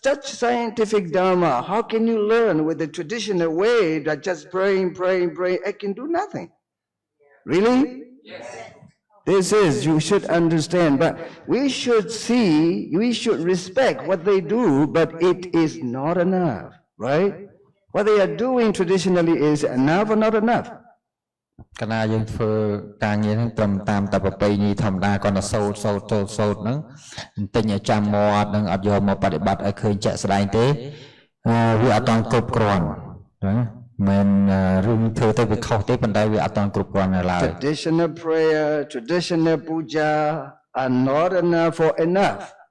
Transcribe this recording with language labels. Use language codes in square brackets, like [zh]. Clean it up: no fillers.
[en] Such scientific dharma, how can you learn with the traditional way that just praying, it can do nothing? Really? Yes. This is, you should understand, but we should respect what they do, but it is not enough, right? What they are doing traditionally is enough or not enough? [km] កាលណាយើងធ្វើការងារហ្នឹងត្រឹមតាមតែប្រពៃណីធម្មតាគាត់ទៅសូត្រហ្នឹងបន្តិចឲ្យចាំមាត់នឹងអត់យកមកបប្រតិបត្តិឲ្យឃើញជាក់ស្ដែងទេវាអត់ទាន់គ្រប់គ្រាន់ណាមិនរឿងធ្វើទៅវាខុសទេប៉ុន្តែវាអត់ទាន់គ្រប់គ្រាន់នៅឡើយ [en] Traditional prayer, traditional puja are not enough for enough.